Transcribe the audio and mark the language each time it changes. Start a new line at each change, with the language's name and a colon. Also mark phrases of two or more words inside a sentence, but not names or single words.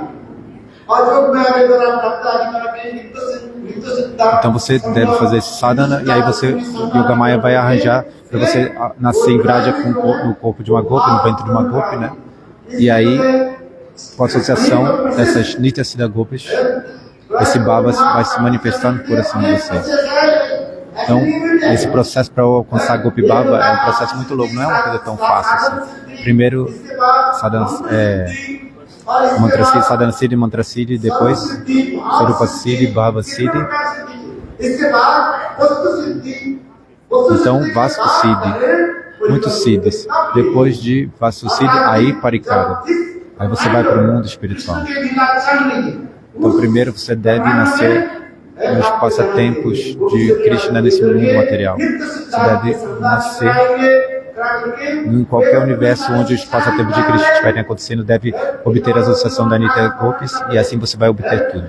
Portuguese: Então você deve fazer esse sadhana e aí Yogamaya vai arranjar para você nascer em Vraja no corpo de uma Gopi, no ventre de uma Gopi, né? E aí, com a associação dessas
Sanskrit: Nityasiddha Gopis,
Portuguese: esse bhava vai se manifestando no coração de vocês. Então, esse processo para alcançar
Sanskrit: Gopi Bhava
Portuguese: é um processo muito longo, não é uma coisa tão fácil assim. Primeiro,
Sanskrit: Mantra Siddhi, Sadhana Siddhi, Mantra Siddhi, depois Sarupa Siddhi, Bhava Siddhi.
Portuguese: Então,
Sanskrit: Vastu Siddhi,
Portuguese: muitos Siddhis. Depois de
Sanskrit: Vastu Siddhi,
Portuguese: aí Parikara. Aí você vai para o mundo espiritual. Então, primeiro você deve nascer nos passatempos de Krishna nesse mundo material. Você deve nascer em qualquer universo onde os passatempos de Krishna estiverem acontecendo, deve obter a associação da
Sanskrit: Nitya Gopis
Portuguese: e assim você vai obter tudo.